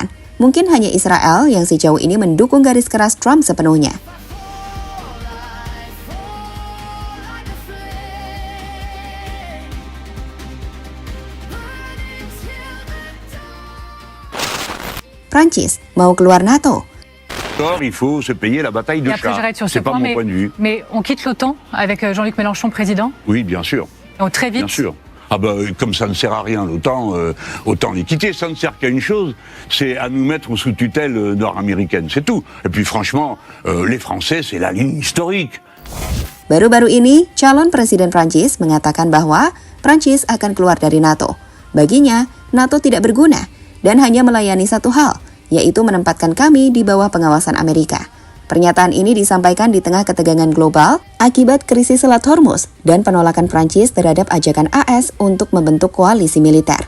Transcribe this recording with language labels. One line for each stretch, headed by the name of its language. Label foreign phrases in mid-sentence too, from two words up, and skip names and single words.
Indonesian: Mungkin hanya Israel yang sejauh ini mendukung garis keras Trump sepenuhnya. Prancis mau keluar NATO.
French: Il faut se payer la bataille de Et après, chat. j'arrête sur ce C'est pas point, mon point de vue. mais on quitte l'OTAN avec Jean-Luc Mélenchon président. Oui, bien sûr. Donc très vite. Bien sûr. Ah ben, comme ça ne sert à rien l'OTAN, autant les quitter. Ça ne sert qu'à une chose, c'est à nous mettre sous tutelle nord-américaine, c'est tout. Et puis franchement, les Français, c'est la ligne historique.
Indonesian: Baru-baru ini, calon Presiden Prancis mengatakan bahwa Prancis akan keluar dari NATO. Baginya, NATO tidak berguna dan hanya melayani satu hal, yaitu menempatkan kami di bawah pengawasan Amerika. Pernyataan ini disampaikan di tengah ketegangan global akibat krisis Selat Hormuz dan penolakan Prancis terhadap ajakan AS untuk membentuk koalisi militer.